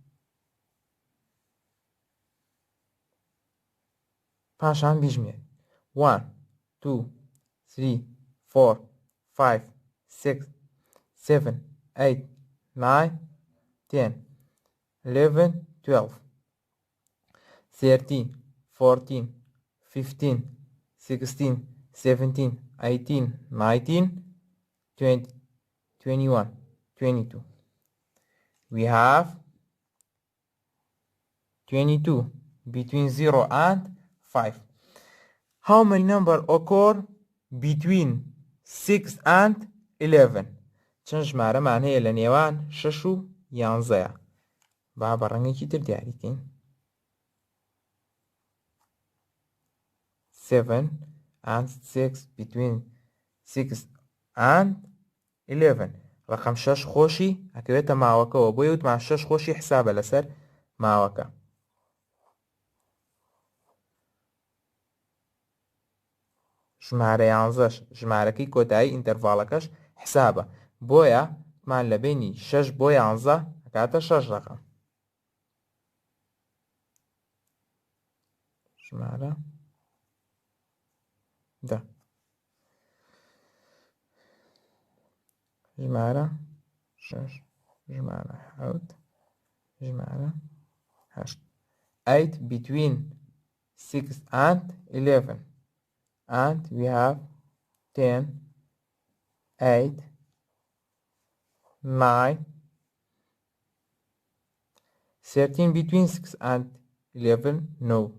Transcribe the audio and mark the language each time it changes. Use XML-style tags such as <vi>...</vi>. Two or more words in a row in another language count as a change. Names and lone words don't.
<ckb>پاشان بیژمێر 1 2 3 4 5 6 7 8 9 10 11 12 13 14 15 16 17 18 19 20 21 22.</ckb> <en>We have 22 between 0 and 5. How many number occur between 6 and 11?</en> <ckb>چەند ژمارەمان هەیە لە نێوان 6 و 11. با بە ڕەنگێکی تر دیاریکەین.</ckb> <en>7 and 6 between 6 and 11.</en> <ckb>ڕقم 6 خۆشی ئەکەوێتە ماوەکەەوە بۆی وتمان 6 خۆشی حسابە لەسەر ماوەکە. ژمارە 11 ژمارەکەی کۆتایی ئینتەرڤاڵەکەش حسابە بۆیە مان لە بینی 6 بۆ 11 ئەکاتە 6 ڕقم. ژمارە 10 ژمارە 6 ژمارە 7 ژمارە 8.</ckb> <en>8 between 6 and 11. And we have 10 8 9 13 between 6 and 11. No.</en>